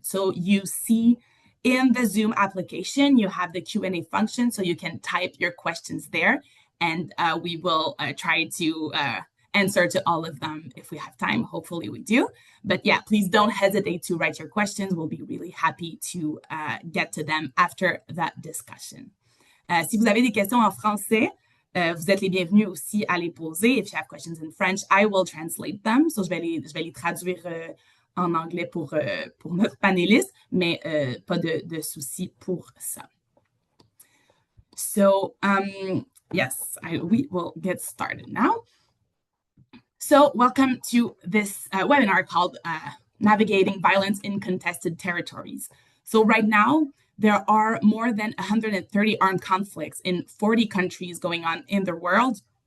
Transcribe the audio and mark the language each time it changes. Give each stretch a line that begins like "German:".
English: So you see in the Zoom application, you have the Q&A function, so you can type your questions there, and we will try to answer to all of them if we have time. Hopefully we do. But yeah, please don't hesitate to write your questions. We'll be really happy to get to them after that discussion.
French: Si vous avez des questions en français, vous êtes les bienvenus aussi à les poser.
English: If you have questions in French, I will translate them.
French: So je vais les traduire en anglais pour notre panéliste, mais pas de souci pour ça.
English: So we will get started now. So welcome to this webinar called Navigating Violence in Contested Territories. So right now, there are more than 130 armed conflicts in 40 countries going on in the world.